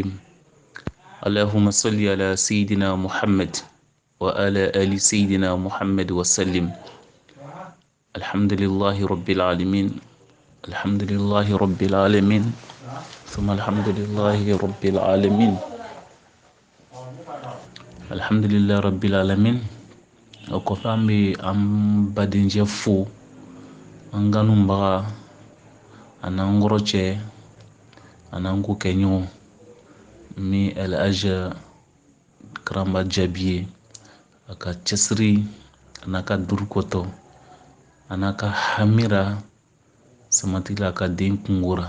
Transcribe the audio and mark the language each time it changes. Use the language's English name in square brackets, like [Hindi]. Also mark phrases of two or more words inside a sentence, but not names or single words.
[Arabic] اللهم صل على سيدنا محمد وعلى آل سيدنا محمد وسلم. الحمد لله رب العالمين. الحمد لله رب العالمين ثم الحمد لله رب العالمين. الحمد لله رب العالمين. [Bambara] O kɔfɛ an bɛ an badenjɛ fo, an kanubaga an'an kɔrɔ cɛ an'an ko kɛɲɔgɔn min Alhaji Karamba Jabi ye a ka cɛsiri a n'a ka durukɔtɔ a n'a ka hamira samatila a ka den kungora.